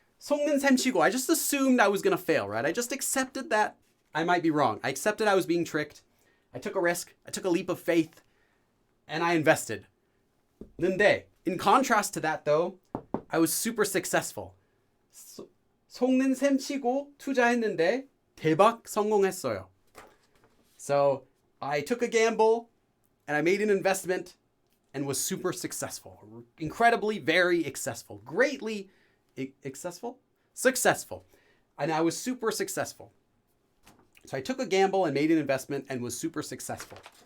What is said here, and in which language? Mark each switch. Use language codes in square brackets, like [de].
[ko] 속는 셈치고. [en] I just assumed I was going to fail, right? I just accepted that I might be wrong. I accepted I was being tricked. I took a risk. I took a leap of faith. And I invested. [ko] 근데, [en] in contrast to that though, I was super successful. [ko] 속는 셈치고 투자했는데 대박 성공했어요. [en] So I took a gamble and I made an investment and was super successful. Incredibly, very successful. Greatly successful? Successful. And I was super successful. So I took a gamble and made an investment and was super successful.